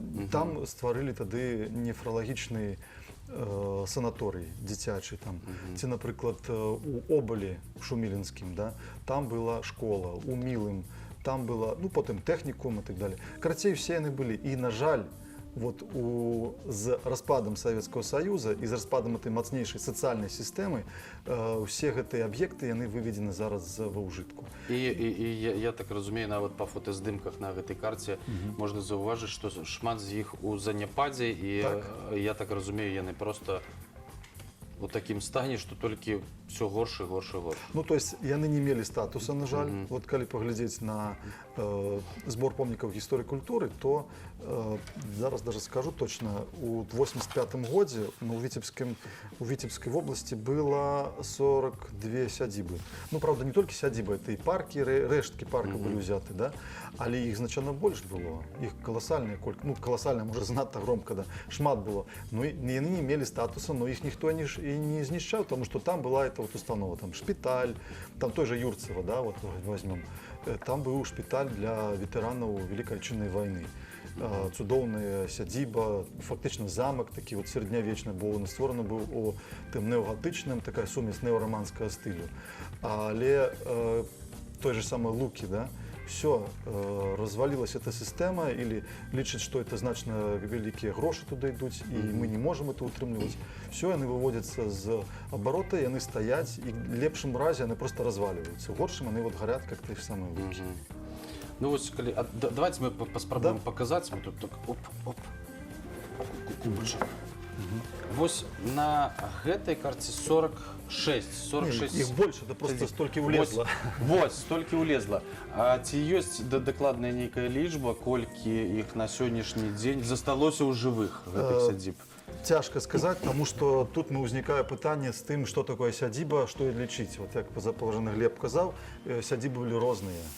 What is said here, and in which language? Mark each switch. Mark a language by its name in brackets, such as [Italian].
[Belarusian] Там створили тады нефралагічны санаторый дзіцячы там. Ці, напрыклад, у Обалі, у Шумілінскім, да? [Russian] Там была школа, у Мілым, там было, ну, потом техникум и так далее. Карацей, все они были. И, на жаль, вот з распадом Советского Союза и з распадом этой мацнейшей социальной системы все гэтыя объекты, [Belarusian] яны выведены зараз ва ўжытку. И я так разумею, нават па фотаздымках на гэтай карце можна заўважыць, што шмат з іх у заняпадзе, і я так разумею, яны просто у такім стане, што толькі все горш і горш і горш. Ну, то есть яны не мелі статуса, на жаль. Вот калі паглядзець на збор помнікаў гісторыі культуры, то [Russian] зараз даже скажу точно, [Belarusian] у 85-м годзе у Витебской области было 42 сядзібы. Ну, правда, не толькі сядзібы, это і паркі, рэшткі парка былі ўзяты, да? Але іх значна больш было. Іх каласальная колькасць, ну, каласальная, можа, занадта громка, да? Шмат было. Ну, яны не мелі статуса, но іх ніхто не знішчаў, тому што там была эта вот установа, там шпіталь, там той же Юрцева, да, вот возьмем. Там быў шпіталь для ветэранаў Великай Отчыннай вайны. Цудоўная сядзіба, фактычна замак такі вот сярэднявечны, бо он створаны быў у тым неогатычным, такая сумесь неороманскага стылю. [Russian] Але той же самый Луки, да, все, развалилась эта система, или лічаць, что это значно великие гроши туда идут, и мы не можем это утрымліваць. Все, они выводятся з оборота, и они стоять, и в лепшем разе они просто разваливаются. В горшем они вот горят, как те же самые Луки. Ну вот, давайте мы поспробуем показать. Вот тут так, оп. Кубочек. Вот на этой карте 46. Их больше, это просто столько улезло. Вот, столько улезло. [Belarusian] А ці ёсць дакладная нейкая лічба, колькі іх на сённяшні дзень засталося ў жывых гэтых сядзіб? [Russian] Тяжко сказать, потому что тут [Belarusian] узнікае пытанне з тым, [Russian] что такое сядзіба, [Belarusian] што і лічыць. Вот як паважаны Глеб казаў, сядзібы былі розныя.